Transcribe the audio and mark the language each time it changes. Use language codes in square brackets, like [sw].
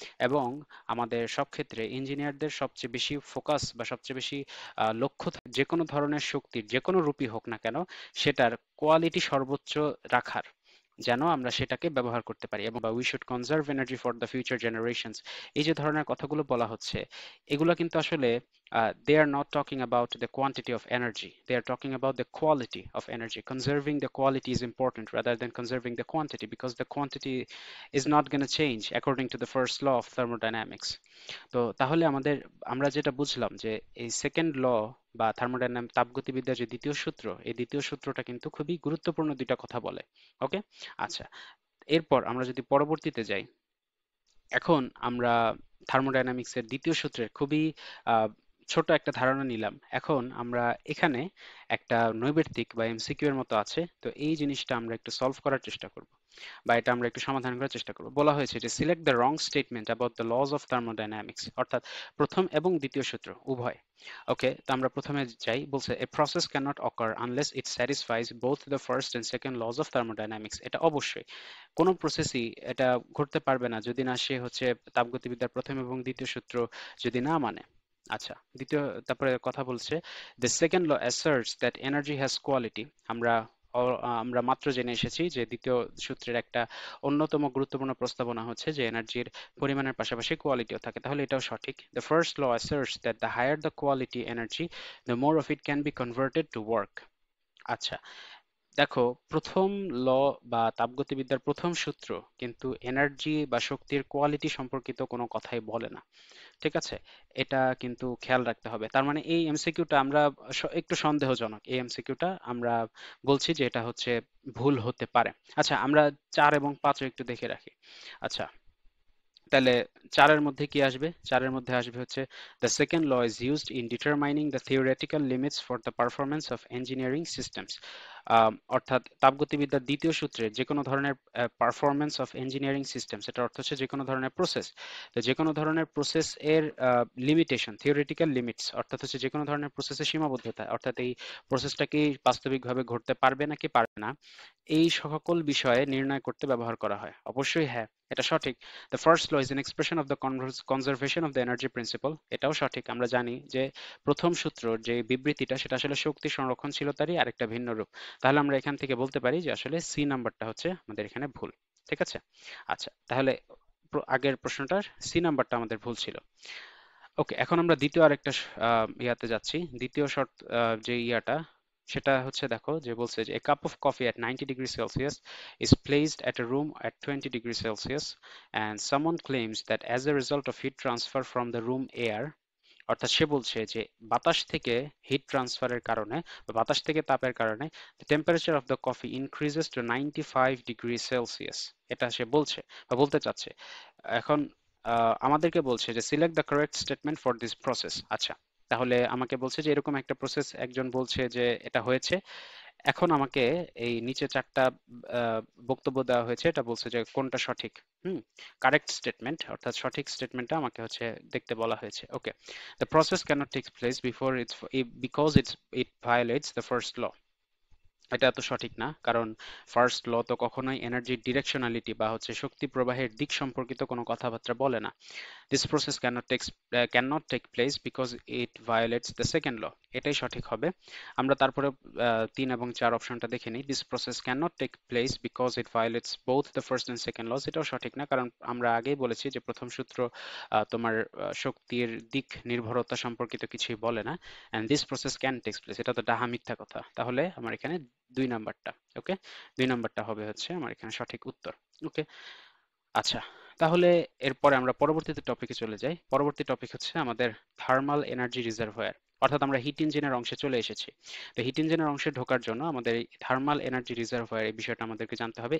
[bn] এবং আমাদের সব ক্ষেত্রে ইঞ্জিনিয়ারদের সবচেয়ে বেশি ফোকাস বা সবচেয়ে বেশি লক্ষ্য থাকে যে কোনো ধরনের শক্তির যে কোনো রূপই হোক না কেন সেটার কোয়ালিটি সর্বোচ্চ রাখার, যেন আমরা সেটাকে ব্যবহার করতে পারি। [en] এবং we should conserve energy for the future generations, [bn] এই যে ধরনের কথাগুলো বলা হচ্ছে, এগুলো কিন্তু আসলে [en] they are not talking about the quantity of energy, they are talking about the quality of energy. Conserving the quality is important rather than conserving the quantity, because the quantity is not going to change according to the first law of thermodynamics. [bn] তো তাহলে আমরা যেটা বুঝলাম যে এই second law বা thermodynamic তাপগতিবিদ্যার যে দ্বিতীয় সূত্র, এই দ্বিতীয় সূত্রটা কিন্তু খুবই গুরুত্বপূর্ণ দুইটা কথা বলে। ওকে? আচ্ছা, এরপর আমরা যদি পরবর্তীতে যাই, এখন আমরা থার্মোডাইনামিক্সের দ্বিতীয় সূত্রের খুবই ছোট একটা ধারণা নিলাম। এখন আমরা এখানে একটা নৈর্ব্যক্তিক বা এমসিকিউ এর মতো আছে, তো এই জিনিসটা আমরা একটু সলভ করার চেষ্টা করব, বা এটা আমরা একটু সমাধান করার চেষ্টা করব। বলা হয়েছে যে [en] select the wrong statement about the laws of thermodynamics, [bn] অর্থাৎ প্রথম এবং দ্বিতীয় সূত্র উভয়। ওকে, তো আমরা প্রথমে যাই। বলছে [en] A process cannot occur unless it satisfies both the first and second laws of thermodynamics. [bn] এটা অবশ্যই কোনো প্রসেসই এটা ঘটতে পারবে না যদি না সে হচ্ছে তাপগতিবিদ্যার প্রথম এবং দ্বিতীয় সূত্র যদি না মানে। আচ্ছা, দ্বিতীয়, তারপরে কথা বলছে [en] the second law asserts that energy has quality। [bn] আমরা আমরা মাত্র জেনে এসেছি যে দ্বিতীয় সূত্রের একটা অন্যতম গুরুত্বপূর্ণ প্রস্তাবনা হচ্ছে যে এনার্জির পরিমাণের পাশাপাশি কোয়ালিটিও থাকে, তাহলে এটাও সঠিক। [en] the first law asserts that the higher the quality energy the more of it can be converted to work। [bn] আচ্ছা, দেখো, প্রথম ল বা তাপগতিবিদ্যার প্রথম সূত্র কিন্তু এনার্জি বা শক্তির কোয়ালিটি সম্পর্কিত কোনো কথাই বলে না। ঠিক আছে, এটা কিন্তু খেয়াল রাখতে হবে। তার মানে এই এমসিকিউটা আমরা একটু সন্দেহজনক, এই এমসিকিউটা আমরা বলছি যে এটা হচ্ছে ভুল হতে পারে। আচ্ছা, আমরা 4 এবং 5 একটু দেখে রাখি। আচ্ছা, তাহলে 4 এর মধ্যে কি আসবে? 4 এর মধ্যে আসবে হচ্ছে [en] the second law is used in determining the theoretical limits for the performance of engineering systems। [bn] অর্থাৎ তাপগতিবিদ্যার দ্বিতীয় সূত্রে যে কোনো ধরনের [en] performance of engineering systems, [bn] এটার অর্থ হচ্ছে যে কোনো ধরনের প্রসেস। তো যে কোনো ধরনের প্রসেস এর লিমিটেশন, থিওরিটিক্যাল লিমিটস, অর্থাৎ হচ্ছে যে কোনো ধরনের প্রসেসের সীমাবদ্ধতা, অর্থাৎ এই প্রসেসটা কি বাস্তবিকভাবে ঘটতে পারবে নাকি পারবে না, এই সকল বিষয়ে নির্ণয় করতে ব্যবহার করা হয়। অবশ্যই হ্যাঁ, এটা সঠিক। [en] The first law is an expression of the conservation of the energy principle। [bn] এটাও সঠিক। আমরা জানি যে প্রথম সূত্র যে বিবৃতিটা সেটা আসলে শক্তি সংরক্ষণশীলতারই আরেকটা ভিন্ন রূপ। তাহলে আমরা এখান থেকে বলতে পারি যে আসলে সি নাম্বারটা হচ্ছে আমাদের এখানে ভুল। ঠিক আছে? আচ্ছা, তাহলে আগের প্রশ্নটার সি নাম্বারটা আমাদের ভুল ছিল। ওকে, এখন আমরা দ্বিতীয় আরেকটা ইয়াতে যাচ্ছি। দ্বিতীয় শর্ত, যে ইয়াটা সেটা হচ্ছে, দেখো যে বলছে যে [en] a cup of coffee at 90 degrees Celsius is placed at a room at 20 degrees Celsius and someone claims that as a result of heat transfer from the room air, [bn] অর্থাৎ সে বলছে যে বাতাস থেকে হিট ট্রান্সফারের কারণে বা বাতাস থেকে তাপের কারণে [en] the temperature of the coffee increases to 95 degrees Celsius। [bn] এটা সে বলছে বা বলতে চাচ্ছে। এখন আমাদেরকে বলছে যে [en] Select the correct statement for this process. [bn] আচ্ছা, তাহলে আমাকে বলছে যে এরকম একটা প্রসেস একজন বলছে যে এটা হয়েছে। এখন আমাকে এই নিচে 4টা বক্তব্য দেওয়া হয়েছে, এটা বলছে যে কোনটা সঠিক। হুম, কারেক্ট স্টেটমেন্ট অর্থাৎ সঠিক স্টেটমেন্টটা আমাকে হচ্ছে দেখতে বলা হয়েছে। [en] Okay, the process cannot take place before it's because it violates the first law. [bn] এটা তো সঠিক না, কারণ ফার্স্ট ল তো কখনোই এনার্জির ডিরেকশনালিটি বা হচ্ছে শক্তি প্রবাহের দিক সম্পর্কিত কোনো কথাবার্তা বলে না। [en] This process cannot take place because it violates the second law। [bn] এটাই সঠিক হবে। আমরা তারপরে 3 এবং 4 অপশনটা দেখে নিই। [en] This process cannot take place because it violates both the first and second laws। [bn] এটাও সঠিক না, কারণ আমরা আগেই বলেছি যে প্রথম সূত্র তোমার শক্তির দিক নির্ভরতা সম্পর্কিত কিছুই বলে না। [en] and this process can take place, [bn] এটা তো ডাহা মিথ্যা কথা। তাহলে আমার এখানে 2 নাম্বারটা, ওকে, 2 নাম্বারটা হবে হচ্ছে আমার এখানে সঠিক উত্তর। ওকে, আচ্ছা, তাহলে এরপরে আমরা পরবর্তীতে টপিকে চলে যাই। পরবর্তী টপিক হচ্ছে আমাদের থার্মাল এনার্জি রিজার্ভয়ার, অর্থাৎ আমরা হিট ইঞ্জিনের অংশে চলে এসেছি। তো হিট ইঞ্জিনের অংশে ঢোকার জন্য আমাদের এই থার্মাল এনার্জি রিজার্ভয়ার এই বিষয়টা আমাদেরকে জানতে হবে।